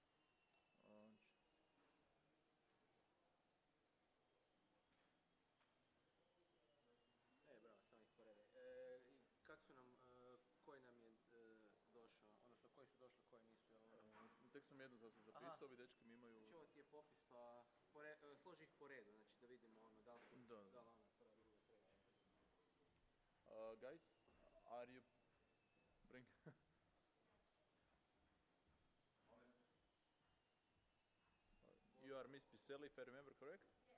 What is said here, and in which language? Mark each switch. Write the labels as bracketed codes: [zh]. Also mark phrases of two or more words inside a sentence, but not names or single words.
[hr] Bravo, samo ih porede. Kako su nam, koji nam je došao, odnosno koji su došli, koji nisu? Tek sam jednu za se zapisao, ovi dečki mi imaju... Znači ovo ti je popis, pa složi ih po redu, znači da vidimo ono, da li su, da li ona prva, druga, treća. [en] Guys, are you... Bring... You are Miss Piselli, if I remember correct? Yes.